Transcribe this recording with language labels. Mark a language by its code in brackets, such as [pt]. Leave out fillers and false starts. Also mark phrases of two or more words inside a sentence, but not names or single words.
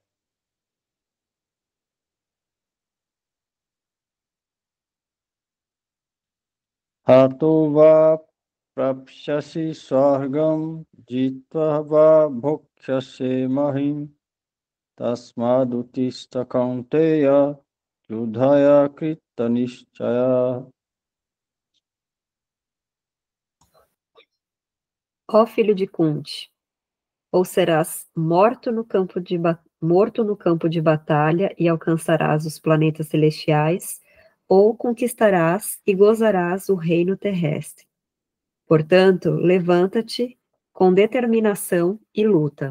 [sa] हतो वा प्राप्स्यसि स्वर्गं जित्वा वा भोक्ष्यसे महीं तस्मादुत्तिष्ठ कौन्तेय युद्धाय कृत निश्चयः. [pt] Ó filho de Kunti, ou serás morto no campo de batalha e alcançarás os planetas celestiais, ou conquistarás e gozarás o reino terrestre. Portanto, levanta-te com determinação e luta.